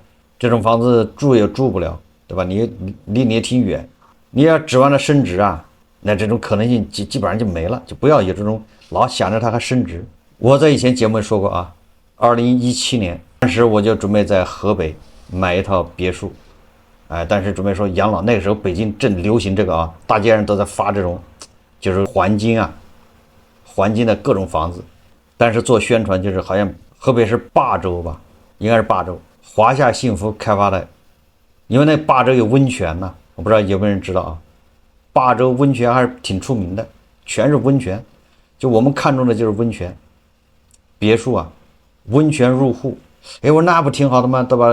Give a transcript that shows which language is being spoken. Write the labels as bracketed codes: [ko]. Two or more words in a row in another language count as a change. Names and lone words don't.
[zh] 這種房子住也住不了，對吧？你離你也挺遠，你要指望着升值啊，那這種可能性基本上就沒了，就不要有這種老想着它還升值。我在以前節目裡說過啊，2017年當時我就準備在河北買一套別墅，但是準備說養老，那個時候北京正流行這個啊，大街上都在發這種就是環京的各種房子，但是做宣傳就是好像河北是霸州吧，應该是霸州，華夏幸福開發的，因為那霸州有溫泉呢，我不知道有沒有人知道啊，霸州溫泉還是挺出名的，全是溫泉，就我們看中的就是溫泉別墅啊，溫泉入戶，我說那不挺好的嗎？對吧？